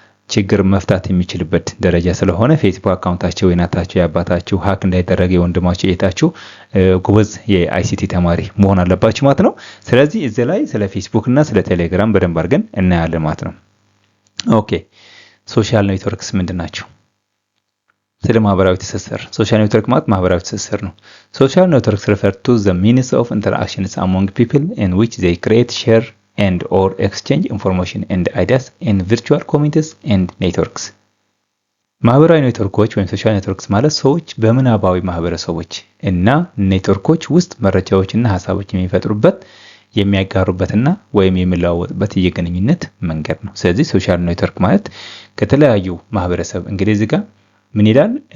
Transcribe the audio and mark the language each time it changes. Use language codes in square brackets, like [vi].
[am] ችግር መፍታት የሚችልበት ደረጃ ስለሆነ ፌስቡክ አካውንታቸው የእናታቸው የአባታችሁ ሀክ እንዳይደረግ የወንድማችሁ የታችሁ ጎበዝ የአይሲቲ ተማሪ መሆን አለባችሁ ማለት ነው። ስለዚህ እዚህ ላይ ስለ ፌስቡክ እና ስለ ቴሌግራም በደንብ አድርገን እናያለን ማለት ነው። ኦኬ ሶሻል ኔትወርክስ ምንድናቸው? ስለ ማህበራዊ ትስስር ሶሻል ኔትወርክ ማለት ማህበራዊ ትስስር ነው። [en] ሶሻል ኔትወርክስ refer to the means of interactions among people in which they create, share and or exchange information and ideas in virtual communities and networks. [am] ማህበራዊ ኔትወርኮች ወይም ሶሻል ኔትወርክስ ማለት ሰዎች በምናባዊ ማህበረሰቦች እና ኔትወርኮች ውስጥ መረጃዎችና ሐሳቦች የሚፈጥሩበት የሚያጋሩበትና ወይም የሚለዋወጡበት የግንኙነት መንገድ ነው። ስለዚህ ሶሻል ኔትወርክ ማለት ከተለያዩ ማህበረሰብ እንግዲህ እዚህ ጋር ምን ይላል?